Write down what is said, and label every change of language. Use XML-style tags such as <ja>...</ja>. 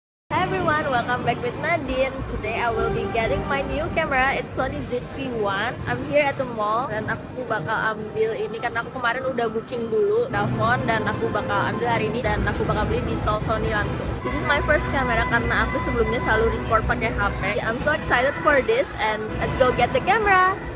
<en>Hi everyone, welcome back with Nadine. Today I will be getting my new camera. It's Sony ZV-1. I'm here at the mall</en> <id>dan aku bakal ambil ini karena aku kemarin udah booking dulu telepon dan aku bakal ambil hari ini dan aku bakal beli di stall Sony langsung.</id> <en>This is my first camera</en> <id>karena aku sebelumnya selalu record pakai HP.</id> <en>I'm so excited for this and let's go get the camera.</en>